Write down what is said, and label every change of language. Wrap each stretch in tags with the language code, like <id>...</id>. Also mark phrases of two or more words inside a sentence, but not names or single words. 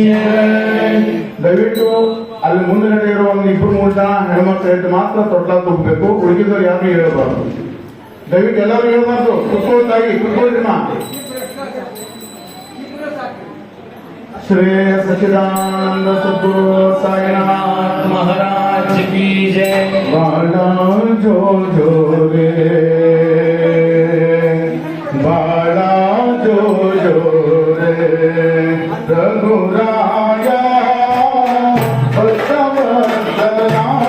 <kn>ದಯವಿಟ್ಟು ಅಲ್ಲಿ ಮುಂದಿನ ಇರುವ ಇಬ್ಬರು ಮೂರು ಜನ ಹೆಣ್ಮಕ್ಳು ಮಾತ್ರ ತೊಟ್ಲ ತುಂಬಬೇಕು, ಉಳಿದಿದ್ದವ್ರು ಯಾರು ಹೇಳಬಾರ್ದು. ದಯವಿಟ್ಟು ಎಲ್ಲರೂ ಹೇಳ್ಬಾರ್ದು. ಕುತ್ಕೊಳ್ತಾಗಿ ಕುತ್ಕೊಳ್ರಿ ಮಾ.</kn> <hi>श्री सच्चिदानंद सद्गुरु साईनाथ महाराज की जय।</hi> <mr>बाला जो जो रे, बाला जो जो रे, रघुराया सदया</mr>